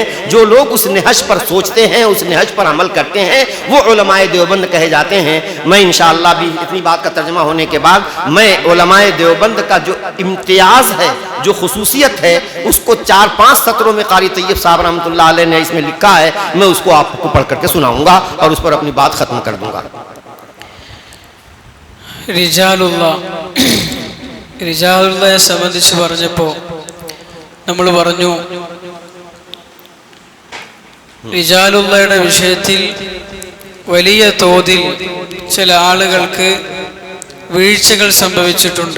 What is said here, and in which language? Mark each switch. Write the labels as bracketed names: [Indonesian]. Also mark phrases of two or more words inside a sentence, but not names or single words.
[Urdu] جو لوگ اس نہج پر سوچتے ہیں, اس نہج پر عمل کرتے ہیں, وہ علماء دیوبند کہے جاتے ہیں. میں [Arabic] انشاءاللہ [Urdu] بھی اتنی بات کا ترجمہ ہونے کے بعد میں علماء دیوبند کا جو امتیاز ہے, جو خصوصیت ہے, اس کو 4-5 سطروں میں قاری طیب صاحب [Arabic] رحمۃ اللہ علیہ [Urdu] نے اس میں لکھا ہے. میں اس کو آپ کو پڑھ کر کے سناؤں گا اور اس پر اپنی بات ختم کر دوں گا. [Malayalam] റിജാലുള്ളയെ സംബന്ധിച്ച് പറഞ്ഞപ്പോൾ നമ്മൾ പറഞ്ഞു, റിജാലുള്ളയുടെ വിഷയത്തിൽ വലിയ തോതിൽ ചില ആളുകൾക്ക് വീഴ്ചകൾ സംഭവിച്ചിട്ടുണ്ട്.